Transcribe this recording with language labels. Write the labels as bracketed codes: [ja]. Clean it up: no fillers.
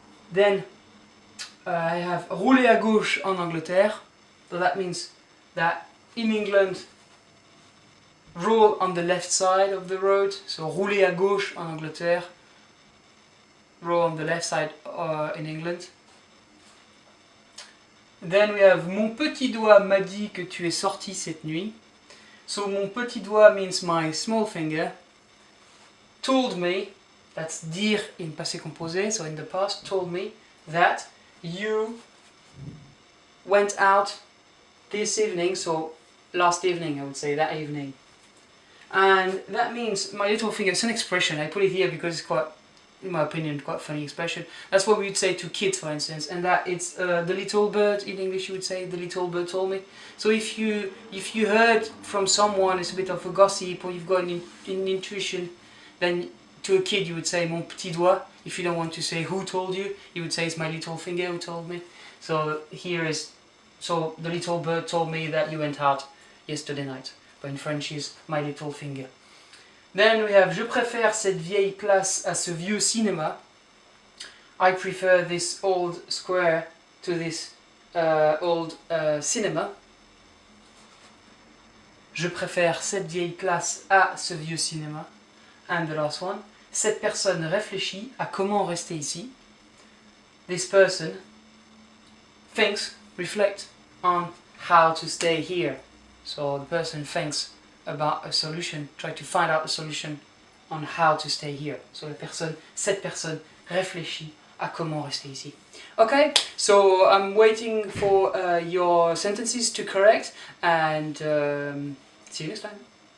[en] Then I have [fr] rouler à gauche en Angleterre. [en] So that means that in England, roll on the left side of the road. [fr] So rouler à gauche en Angleterre. [en] Roll on the left side in England. Then we have [fr] mon petit doigt m'a dit que tu es sorti cette nuit. [en] So [fr] mon petit doigt [en] means my small finger. Told me, that's dire in passé composé, so in the past, told me that you went out this evening, so last evening I would say, that evening. And that means my little finger, it's an expression, I put it here because it's quite, in my opinion, quite funny expression. That's what we would say to kids, for instance, and that it's the little bird, in English you would say, the little bird told me. So if you heard from someone, it's a bit of a gossip, or you've got an intuition, then to a kid you would say [fr] mon petit doigt. [en] If you don't want to say who told you, you would say it's my little finger who told me. So here is, so the little bird told me that you went out yesterday night, but in French is my little finger. [fr] Then we have je préfère cette vieille place à ce vieux cinéma. [en] I prefer this old square to this old cinema. [fr] Je préfère cette vieille place à ce vieux cinéma. [en] And the last one, [fr] Cette personne réfléchit à comment rester ici. [en] This person thinks, reflect on how to stay here. So the person thinks about a solution, try to find out a solution on how to stay here. [fr] So cette personne réfléchit à comment rester ici. [en] Okay, so I'm waiting for your sentences to correct and see you next time.